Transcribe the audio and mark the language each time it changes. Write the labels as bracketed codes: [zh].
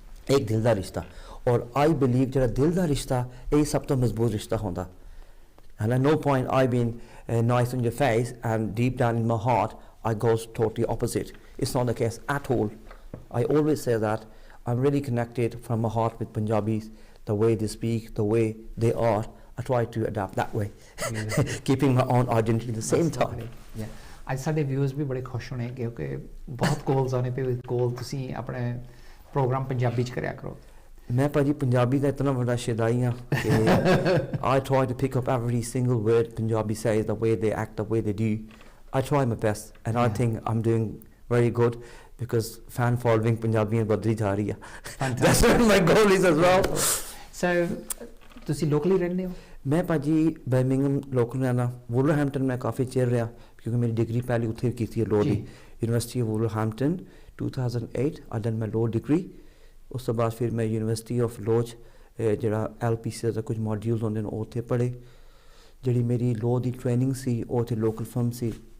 [pa] ਇੱਕ ਦਿਲ ਦਾ ਰਿਸ਼ਤਾ ਔਰ ਆਈ ਬਿਲੀਵ ਜਿਹੜਾ ਦਿਲ ਦਾ ਰਿਸ਼ਤਾ ਇਹ ਸਭ ਤੋਂ ਮਜ਼ਬੂਤ ਰਿਸ਼ਤਾ ਹੁੰਦਾ [en] and at no point I been nice on your face and deep down in my heart I goes totally opposite it's not the case at all I always say that I'm really connected from my heart with Punjabis the way they speak the way they are I try to adapt that way keeping my own identity at the same time [pa] ਅੱਜ ਸਾਡੇ viewers ਵੀ ਬੜੇ ਖੁਸ਼ ਹੋਣੇ ਕਿਉਂਕਿ ਬਹੁਤ ਕਾਲਸ ਆਉਣੇ ਪਏ ਕੋਲ ਤੁਸੀਂ ਆਪਣੇ ਪ੍ਰੋਗਰਾਮ ਪੰਜਾਬੀ ਚ ਕਰਿਆ ਕਰੋ ਮੈਂ ਭਾਜੀ ਪੰਜਾਬੀ ਦਾ ਇਤਨਾ ਵੱਡਾ ਸ਼ੈਦਾਈ ਹਾਂ ਕਿ [en] I try to pick up every single word Punjabi says the way they act the way they do I try my best and I think I'm doing very good because fan following [pa] ਪੰਜਾਬੀਆਂ ਵੱਧਦੀ ਜਾ ਰਹੀ ਆ [en] that's what my goal is as well [pa] so ਤੁਸੀਂ locally ਰਹਿੰਦੇ ਹੋ ਮੈਂ ਭਾਜੀ ਬਰਮਿੰਗਮ ਲੋਕਲ ਰਹਿਣਾ ਵੁਲਵਰਹੈਂਪਟਨ ਮੈਂ ਕਾਫੀ ਚਿਰ ਰਿਹਾ ਕਿਉਂਕਿ ਮੇਰੀ ਡਿਗਰੀ ਪਹਿਲੀ ਉੱਥੇ ਕੀਤੀ ਹੈ law ਦੀ university of Wolverhampton 2008 [en] I done my law degree [pa] ਉਸ ਤੋਂ ਬਾਅਦ ਫਿਰ ਮੈਂ ਯੂਨੀਵਰਸਿਟੀ ਆਫ ਲਾਅ 'ਚ ਜਿਹੜਾ LPC ਦਾ ਕੁਝ ਮੋਡਿਊਲਸ ਹੁੰਦੇ ਨੇ ਉਹ ਉੱਥੇ ਪੜ੍ਹੇ ਜਿਹੜੀ ਮੇਰੀ ਲਾਅ ਦੀ ਟ੍ਰੇਨਿੰਗ ਸੀ ਉਹ ਉੱਥੇ ਲੋਕਲ ਫਰਮ ਸੀ